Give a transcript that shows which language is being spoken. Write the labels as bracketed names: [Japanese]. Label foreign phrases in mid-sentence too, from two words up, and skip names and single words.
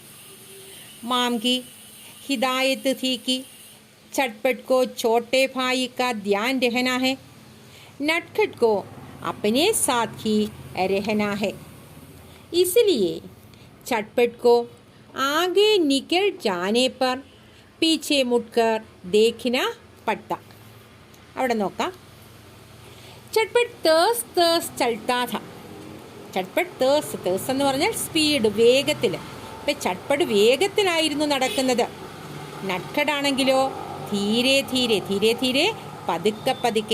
[Hindi] माम की हिदायत थी कि चटपट को छोटे भाई का ध्यान रहना है, नटखट को अपने साथ ही रहना है. इसलिए चटपट को आगे निकल जाने पर पीछे मुड़कर देखना पड़ता. [Malayalam] അവിടെ നോക്കാം. [Hindi] चटपट तेज़ चलता था. [Malayalam] ചട്പട്ട് തേസ് എന്ന് പറഞ്ഞാൽ സ്പീഡ്, വേഗത്തിൽ. ഇപ്പം ചട്പട്ട് വേഗത്തിലായിരുന്നു നടക്കുന്നത്. നട്ഖടാണെങ്കിലോ [Hindi] धीरे धीरे धीरे धीरे [Malayalam] പതുക്കെ പതുക്കെ.